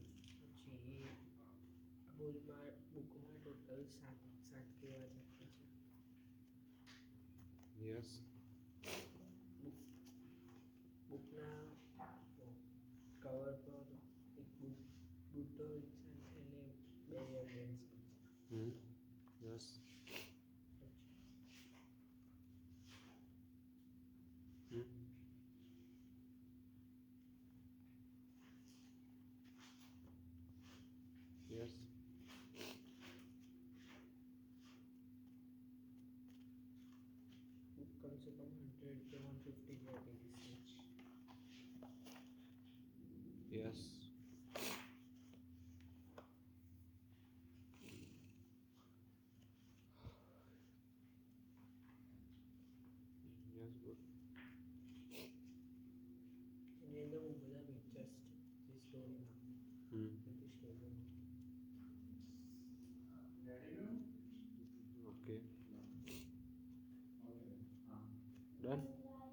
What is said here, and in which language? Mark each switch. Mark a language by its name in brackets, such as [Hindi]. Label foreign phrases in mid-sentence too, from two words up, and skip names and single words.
[Gujarati] પછી બુકમાં ટોટલ સાત કેવા ચેપ્ટર છે. [English] Yes. [Gujarati] બુક બુકના કવર પર એક બુદ્ધો ઇન્સાન છે અને બે એલિયન્સ છે. [English] Hmm. Yes. Hmm. Yes. [Gujarati] બુક કમસે કમ 100 કે 150 પેજીસ છે. [English] Yes. Yes. Good. [Gujarati] એની અંદર બહુ બધા પિક્ચર્સ છે જે સ્ટોરીમાં Hmm. બધી સ્ટોરીમાં. [English] Okay. Done.